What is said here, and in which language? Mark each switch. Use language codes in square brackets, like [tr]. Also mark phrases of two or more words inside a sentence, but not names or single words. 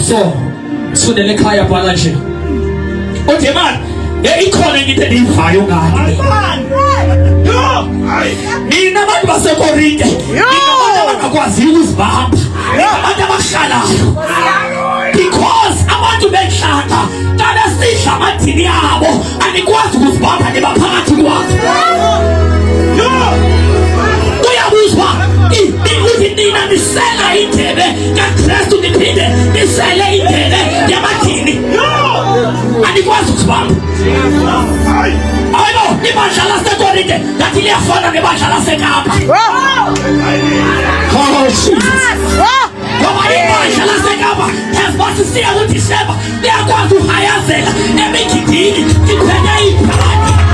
[xh] So sifundele ekhaya bhala nje uthi man ikhona into endiyivayo ngani nina abantu baseKorinte, nina abantu abakwazi ukuzibamba, abantu abahlalayo, because abantu benhlanga xa besidla amadini yabo anikwazi ukuzibamba nibaphakathi kwazo. Uyabuzwa ukuthi nina nisela indebe kaKristu niphinde nisele indebe yamadini anikwazi ukuzibamba. Ayino ibandla laseKorinte lathi liyafana nebandla laseKapa. Ngoba ibandla laseKapa esibasisiya kuDisemba liyakwazi uhayazela emigidini likhwenya iphani.